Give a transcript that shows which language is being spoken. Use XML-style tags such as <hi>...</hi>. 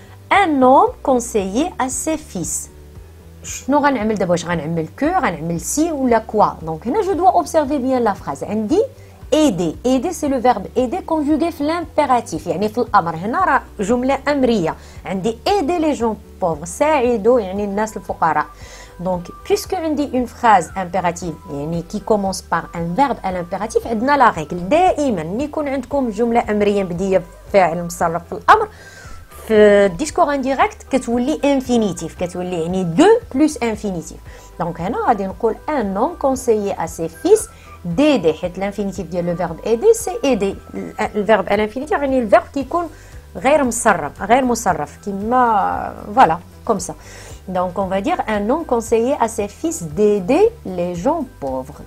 <fr>Un homme conseiller à ses fils. Je vais faire d'abord, je vais faire que, je vais faire si ou la quoi. Donc, là, je dois observer bien la phrase. On dit aider. Aider, c'est le verbe aider conjugué في l'impératif.</fr> <ar>يعني في الأمر. هنا راه جملة أمرية.</ar> <fr>عندي aider les gens pauvres.</fr> <ar>ساعدوا يعني الناس الفقراء.</ar> <fr>Donc, puisque on dit une phrase impérative يعني qui commence par un verbe à l'impératif, عندنا la règle.</fr> <ar>دائما ملي يكون عندكم جملة أمرية مبدية بفاعل مصرف في الأمر في الديسكور انديريكت كتولي infinitif. كتولي يعني دو plus infinitif.</ar> <fr>Donc هنا غادي نقول un homme conseiller à ses fils d'aider. L'infinitif de le verbe aider, c'est aider. Le verbe à l'infinitif, يعني le verbe qui</fr> <ar>يكون غير مصرف</ar> <fr>كما voilà, comme ça. Donc on va dire un homme conseiller à ses fils d'aider les gens pauvres.</fr>